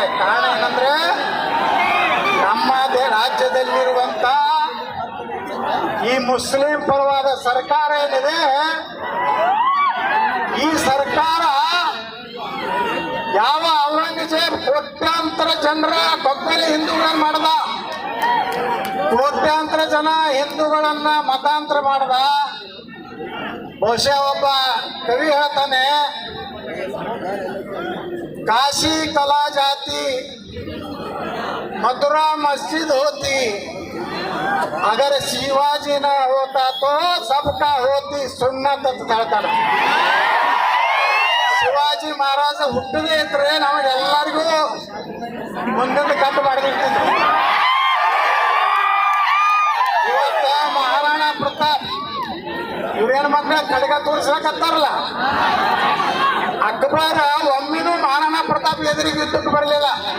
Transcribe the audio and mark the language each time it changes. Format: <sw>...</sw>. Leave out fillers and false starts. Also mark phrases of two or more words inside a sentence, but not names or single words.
<kn>ಕಾರಣ ಏನಂದ್ರೆ, ನಮ್ಮದೇ ರಾಜ್ಯದಲ್ಲಿರುವಂತ ಈ ಮುಸ್ಲಿಂ ಪರವಾದ ಸರ್ಕಾರ ಏನಿದೆ, ಈ ಸರ್ಕಾರ ಯಾವ ಔರಂಗಜೇಬ್ ಕೋಟ್ಯಾಂತರ ಜನರ ಕೊಕ್ಕಲಿ ಹಿಂದೂಗಳನ್ನ ಮಾಡದ, ಕೋಟ್ಯಾಂತರ ಜನ ಹಿಂದೂಗಳನ್ನ ಮತಾಂತರ ಮಾಡದ. ಬಹುಶಃ ಒಬ್ಬ ಕವಿ ಹೇಳ್ತಾನೆ,</kn> <hi>काशी कला जाती मथुरा मस्जिद होती अगर शिवाजी ना होता तो सबका होती सुन्नत</hi> <kn>ಅಂತ ಹೇಳ್ತಾನೆ. ಶಿವಾಜಿ ಮಹಾರಾಜ ಹುಟ್ಟದೇ ಇದ್ರೆ ನಮಗೆಲ್ಲರಿಗೂ ಮುಂದೊಂದು ಕಟ್ಟು ಮಾಡಿರ್ತಿದ್ರು. ಇವತ್ತ ಮಹಾರಾಣಾ ಪ್ರತಾಪ್ ಇವ್ರೇನು ಮಕ್ಕಳ ಕಡೆಗ ತೋರಿಸ್ಲಕತ್ತಾರಲ್ಲ, ಅಕ್ಬರ ಒಮ್ಮಿನೂ ಮಹಾರಾಣಾ ಪ್ರತಾಪ್ ಎದುರಿಗೆ ಯುದ್ಧಕ್ಕೆ ಬರಲಿಲ್ಲ.</kn>